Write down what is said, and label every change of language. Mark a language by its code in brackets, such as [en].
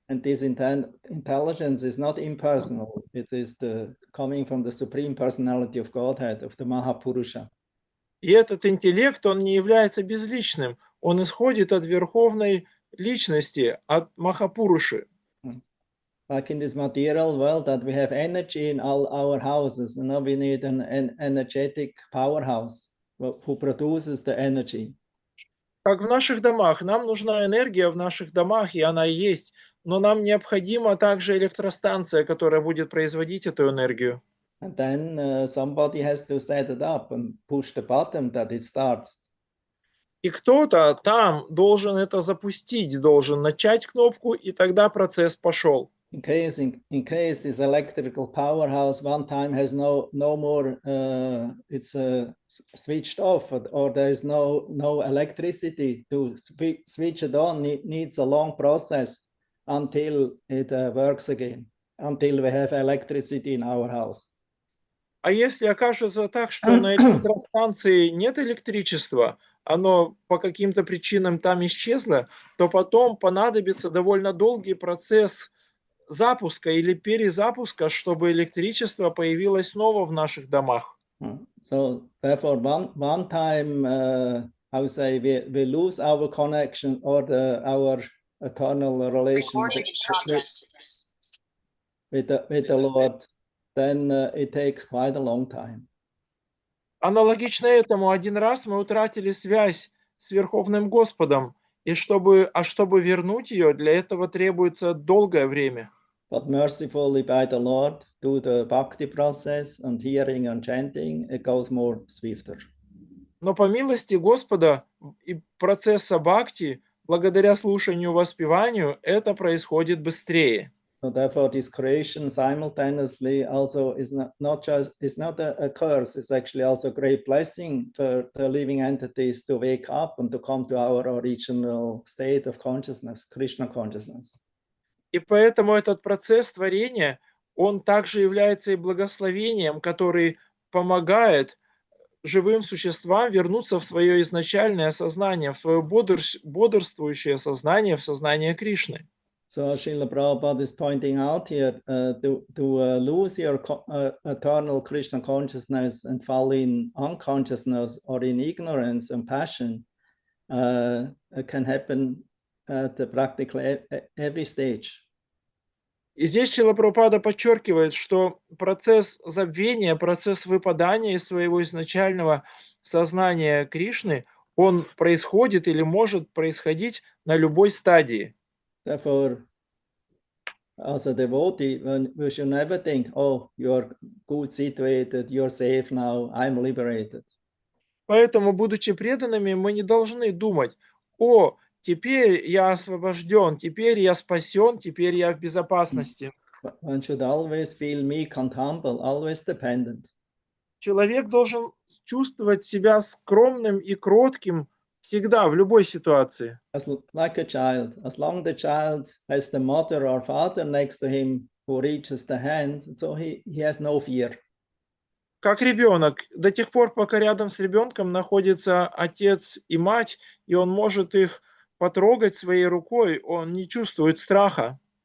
[en] And this intelligence is not impersonal. It is coming from the supreme personality of Godhead, of the Mahapurusha. [ru] И этот интеллект, он не является безличным, он исходит от верховной личности, от Махапуруши. [en] Like in this material world, that we have energy in all our houses, and now we need an energetic powerhouse who produces the energy. [ru] Как в наших домах, нам нужна энергия в наших домах, и она и есть, но нам необходима также электростанция, которая будет производить эту энергию. [en] And then somebody has to set it up and push the button that it starts. [ru] И кто-то там должен это запустить, должен начать кнопку, и тогда процесс пошел. [en] In case this electrical powerhouse one time has no more, it's switched off, or there is no electricity to switch it on, it needs a long process until it works again, until we have electricity in our house. [ru] А если окажется так, что на электростанции нет электричества, оно по каким-то причинам там исчезло, то потом понадобится довольно долгий процесс запуска или перезапуска, чтобы электричество появилось снова в наших домах. [en] So therefore, one time, I would say we lose our connection or our eternal relation with the Lord, then it takes quite a long time. [ru] Аналогично этому, один раз мы утратили связь с Верховным Господом, и чтобы вернуть ее, для этого требуется долгое время. [en] But mercifully by the Lord, through the bhakti process and hearing and chanting, it goes more swifter. [ru] Но по милости Господа и процесса бхакти, благодаря слушанию, воспеванию, это происходит быстрее. [en] So therefore, this creation simultaneously also is not a curse. It's actually also a great blessing for the living entities to wake up and to come to our original state of consciousness, Krishna consciousness. [ru] И поэтому этот процесс творения, он также является и благословением, который помогает живым существам вернуться в свое изначальное сознание, в свое бодрствующее сознание, в сознание Кришны. [en] So Srila Prabhupada is pointing out here to lose your eternal Krishna consciousness and fall in unconsciousness or in ignorance and passion can happen at practically every stage. [ru] И здесь Шрила Прабхупада подчеркивает, что процесс забвения, процесс выпадания из своего изначального сознания Кришны, он происходит или может происходить на любой стадии. [en] Therefore, as a devotee, we should never think, oh, you're good situated, you're safe now, I'm liberated. [ru] Поэтому, будучи преданными, мы не должны думать, о, теперь я освобожден, теперь я спасен, теперь я в безопасности. [en] One should always feel meek and humble, always dependent. [ru] Человек должен чувствовать себя скромным и кротким всегда, в любой ситуации. [en] Like a child, as long the child has the mother or father next to him who reaches the hand, so he has no fear. [ru] Как ребенок, до тех пор, пока рядом с ребенком находится отец и мать, и он может их потрогать своей рукой, он не чувствует страха.